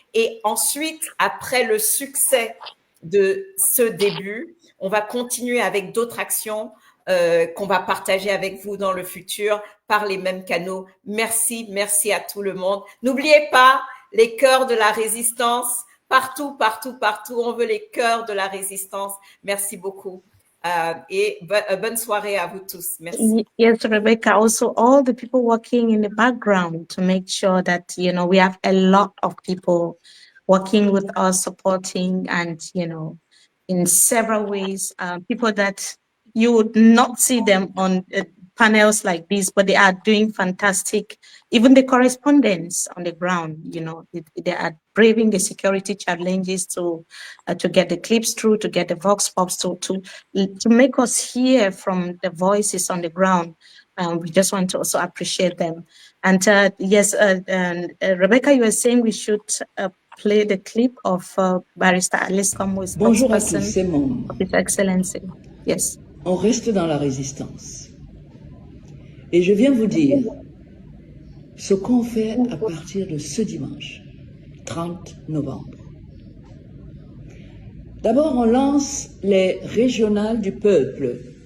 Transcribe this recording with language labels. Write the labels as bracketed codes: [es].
[fr] Et ensuite, après le succès de ce début, on va continuer avec d'autres actions qu'on va partager avec vous dans le futur par les mêmes canaux. Merci, merci à tout le monde. N'oubliez pas les cœurs de la résistance, partout, partout, partout. On veut les cœurs de la résistance. Merci beaucoup. Et bonne soirée à vous tous. Merci. [en] Yes, Rebecca, also all the people working in the background to make sure that, you know, we have a lot of people working with us, supporting, and, you know, in several ways, people that you would not see them on panels like this, but they are doing fantastic. Even the correspondents on the ground, you know, they are braving the security challenges to get the clips through, to get the vox pops, to make us hear from the voices on the ground. We just want to also appreciate them. And yes, Rebecca, you were saying we should play the clip of Barrister Alice Combs, who is spokesperson of His Excellency. Yes. [fr] On reste dans la résistance. Et je viens vous dire ce qu'on fait à partir de ce dimanche, 30 novembre. D'abord, on lance les régionales du peuple.